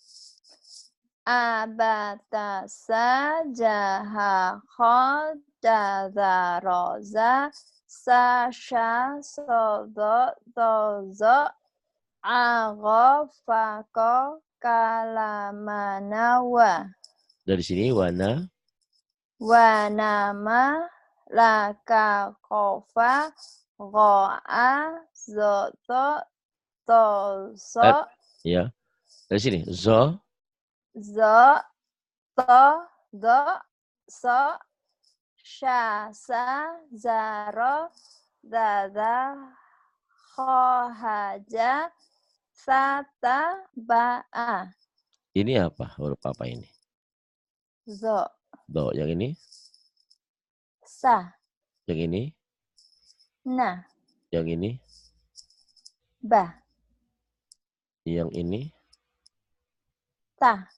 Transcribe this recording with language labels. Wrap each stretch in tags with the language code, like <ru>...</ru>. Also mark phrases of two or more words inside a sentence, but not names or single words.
<id>Abata sajaha khadada roza sasha sodo dozo agofako kalamanawa. Dari sini wana. Wanama laka kofa go'a zoto toso Ya. Dari sini zo. zo to do so syasa zaro dada khohaja sata ba'a. Ini apa? Huruf apa ini? Zo. Do. Yang ini? Sa. Yang ini? Na. Yang ini? Ba. Yang ini? Ta.</id>